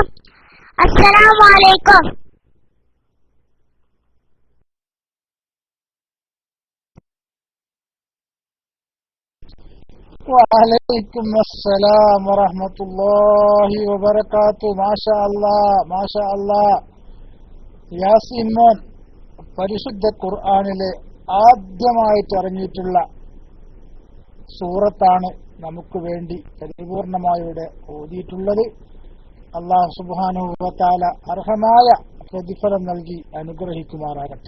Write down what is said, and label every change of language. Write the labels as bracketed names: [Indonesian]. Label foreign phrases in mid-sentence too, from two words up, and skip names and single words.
[Arabic] السلام عليكم. وعليكم السلام ورحمة الله وبركاته. ما شاء الله ما شاء الله. [Malayalam] യാസീൻ മോൻ പരിശുദ്ധ ഖുർആനിലെ ആദ്യമായിട്ട് ഇറങ്ങിയിട്ടുള്ള സൂറത്താണ് നമുക്ക് വേണ്ടി പരിപൂർണമായി ഇവിടെ ഓതിയിട്ടുള്ളത്. [Arabic] الله سبحانه وتعالى [Malayalam] അർഹമായ പ്രതിഫലം നൽകി അനുഗ്രഹിക്കുമാറാകട്ടെ.